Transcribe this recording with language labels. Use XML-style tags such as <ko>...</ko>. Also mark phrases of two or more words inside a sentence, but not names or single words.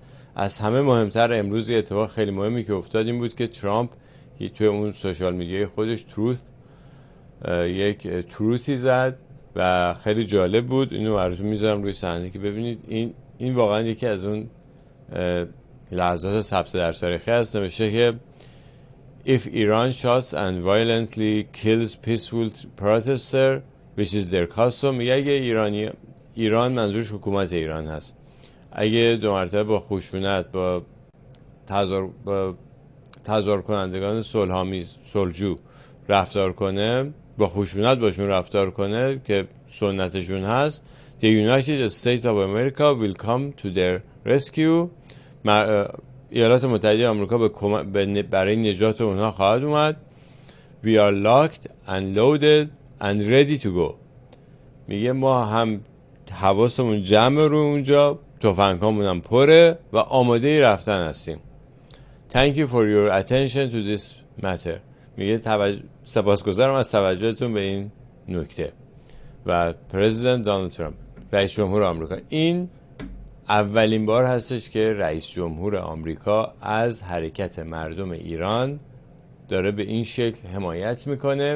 <fa>از همه مهمتر امروز یه اتفاق خیلی مهمی که افتاد این بود که ترامپ توی اون</fa> <en>social media</en> <fa>خودش یک تروتی زد و خیلی جالب بود. اینو براتون میذارم روی صحنه که ببینید. این واقعا یکی از اون لحظات ثبت در تاریخی هست. نوشته که</fa> <en>If Iran shoots and violently kills peaceful protesters which is their custom،</en> <fa>میگه اگه ایران منظورش حکومت ایران هست، اگه 2 مرتبه با خشونت با تظاهر کنندگان صلحجو رفتار کنه، با خشونت باشون رفتار کنه که سنتشون هست،</fa> <en>The United States of America will come to their rescue،</en> <fa>ایالات متحده آمریکا برای نجات اونها خواهد اومد.</fa> <en>We are locked and loaded and ready to go،</en> <fa>میگه ما هم حواسمون جمع رو اونجا، تفنگامون هم پره و آماده رفتن هستیم.</fa> <en>Thank you for your attention to this matter،</en> <fa>میگه سپاسگزارم از توجهتون به این نکته. و پرزیدنت دونالد ترامپ، رئیس جمهور آمریکا، این اولین بار هستش که رئیس جمهور آمریکا از حرکت مردم ایران داره به این شکل حمایت میکنه.</fa>